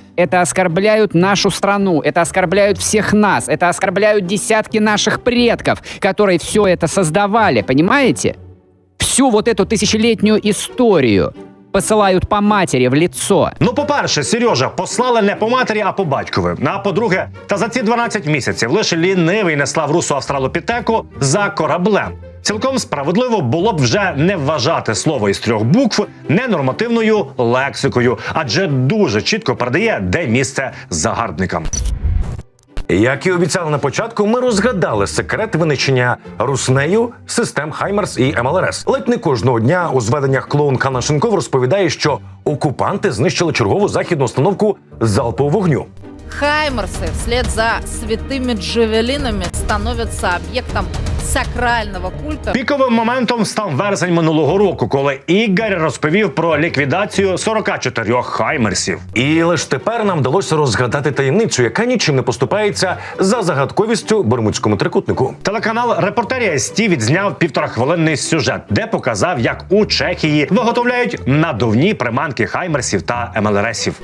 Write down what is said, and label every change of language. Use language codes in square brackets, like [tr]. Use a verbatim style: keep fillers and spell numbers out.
[ru] Это оскорбляют нашу страну, это оскорбляют всех нас, это оскорбляют десятки наших предков, которые все это создавали, понимаете? Всю вот эту тысячелетнюю историю посылают по матери в лицо. [uk] Ну, по-перше, Сережа, послали не по матері, а по батькові. А по-друге, та за ці дванадцять місяців лише лінивий не слав русу австралопітеку за кораблем. Цілком справедливо було б вже не вважати слово із трьох букв ненормативною лексикою, адже дуже чітко передає, де місце загарбникам. Як і обіцяли на початку, ми розгадали секрет винищення руснею систем «Хаймерс» і «МЛРС». Ледь не кожного дня у зведеннях клоун Калашенков розповідає, що окупанти знищили чергову західну установку залпового вогню. [ru] «Хаймерсы» вслед за святыми джавелинами становятся объектом сакрального культа. [uk] Піковим моментом став вересень минулого року, коли Ігор розповів про ліквідацію сорок чотири «Хаймерсів». І лише тепер нам вдалося розгадати таємницю, яка нічим не поступається за загадковістю Бермудському трикутнику. Телеканал «Репортерія СТ» відзняв півторахвилинний сюжет, де показав, як у Чехії виготовляють надувні приманки «Хаймерсів» та «МЛРСів».